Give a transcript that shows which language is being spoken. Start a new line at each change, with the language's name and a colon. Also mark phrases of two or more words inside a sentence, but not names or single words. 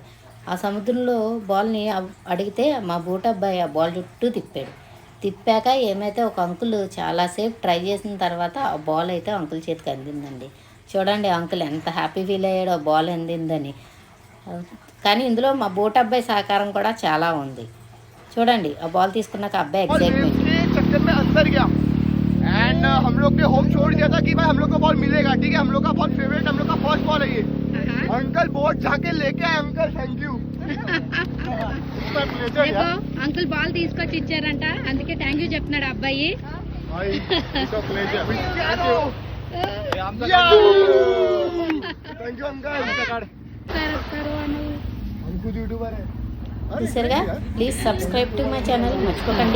Telugu: ఆ సముద్రంలో బాల్ని అడిగితే మా బోట్ అబ్బాయి ఆ బాల్ చుట్టూ తిప్పాక ఏమైతే ఒక అంకుల్ చాలాసేపు ట్రై చేసిన తర్వాత ఆ బాల్ అయితే అంకుల్ చేతికి అందిందండి. చూడండి అంకుల్ ఎంత
English: happy feel
Telugu: అయ్యాడో బాల్ అందిందని. కానీ ఇందులో మా బోట్ అబ్బాయి సహకారం కూడా చాలా ఉంది. చూడండి ఆ బాల్ తీసుకున్నాక అబ్బాయి ఎక్సైట్మెంట్.
Hindi: के चक्कर में अंदर गया एंड हम लोग ने होप छोड़ दिया था कि भाई हम लोग को बॉल मिलेगा. ठीक है, हम लोग का बहुत फेवरेट, हम लोग का
English: first ball
Hindi: है ये. अंकल बोट जाके लेके आए.
English: uncle thank you.
Hindi: देखो अंकल बाल
Telugu: తీసుకొచ్చి ఇచ్చారంట, అందుకే
English: thank you
Telugu: చెప్తున్నాడు అబ్బాయి.
English: thank you uncle.
Hindi: हमको यूट्यूबर है.
Telugu: చూసారుగా,
English: please subscribe to my channel,
Telugu: మర్చిపోకండి.